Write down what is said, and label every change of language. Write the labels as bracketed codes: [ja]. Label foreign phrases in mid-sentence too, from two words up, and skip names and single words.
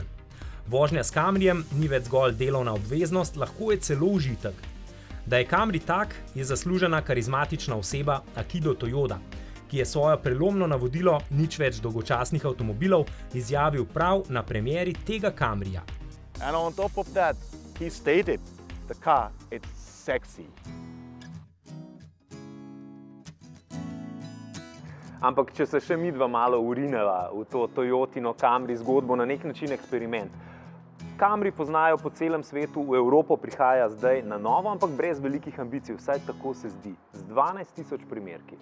[sl] Vožnja s Camryjem ni več zgolj delovna obveznost, lahko je celo užitek. Da je Camry tak, je zaslužena karizmatična oseba Akido Toyoda, ki je svojo prelomno navodilo nič več dolgočasnih avtomobilov izjavil prav na premieri tega Camryja. [en] And on top of that, he stated, the car, it's sexy. [sl] Ampak če se še midva malo urinela v to Toyotino Camry zgodbo, na nek način eksperiment. Camry poznajo po celem svetu, v Evropo prihaja zdaj na novo, ampak brez velikih ambicij, vsaj tako se zdi, z 12.000 primerki.